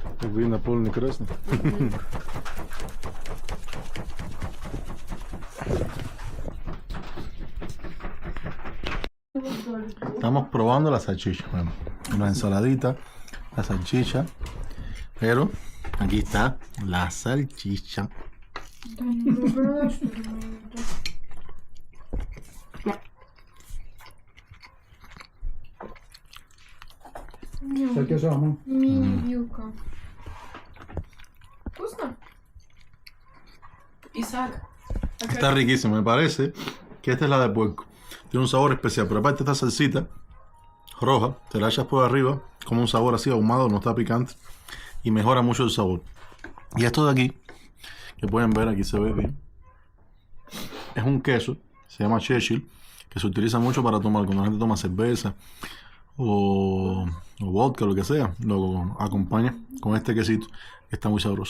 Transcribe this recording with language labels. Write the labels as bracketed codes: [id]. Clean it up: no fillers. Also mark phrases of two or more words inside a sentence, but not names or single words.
[ru] Вина полный красный. [es] Estamos probando la salchicha. Bueno, una ensaladita, la salchicha. Pero aquí está la salchicha. El queso, amor. [ru] Мини-вилка. Вкусно? Исаак. [es] Está riquísimo, me parece que esta es la de puerco. Tiene un sabor especial, pero aparte esta salsita roja, te la echas por arriba, como un sabor así ahumado, no está picante y mejora mucho el sabor. Y esto de aquí, que pueden ver, aquí se ve bien, es un queso, se llama Churchill, que se utiliza mucho para tomar cuando la gente toma cerveza o vodka, lo que sea, lo acompaña con este quesito, que está muy sabroso.